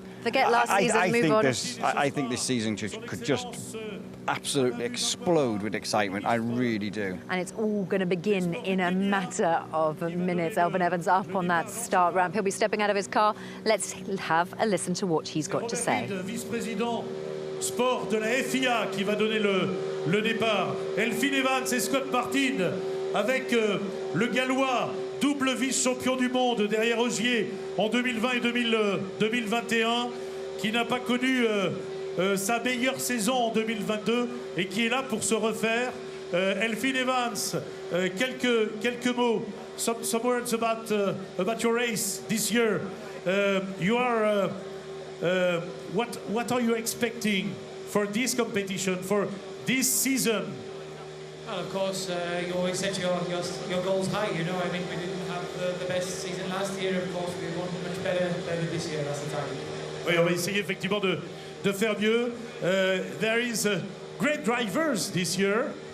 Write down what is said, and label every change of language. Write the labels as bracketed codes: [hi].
[en] forget last season, move on. I think this season could just absolutely explode with excitement. I really do. And it's all going to begin in a matter of minutes. Elvin Evans up on that start ramp. He'll be stepping out of his car. Let's have a listen to what he's got to say. [fr] Vice-président sport de la FIA qui va donner le départ. Elfyn Evans et Scott Martin avec le Gallois, double vice-champion du monde derrière Ogier en 2020 et 2021, qui n'a pas connu sa meilleure saison en 2022 et qui est là pour se refaire. [en] Elfyn Evans, [fr] quelques mots, [en] some words about your race this year. You are what are you expecting for this competition, for this season? Well, of course, you always set your goals high. You know, I mean, we didn't have the best season last year. Of course, we want much better this year. That's the target. [fr] Oui, on va essayer effectivement de faire mieux. [en] There is great drivers this year.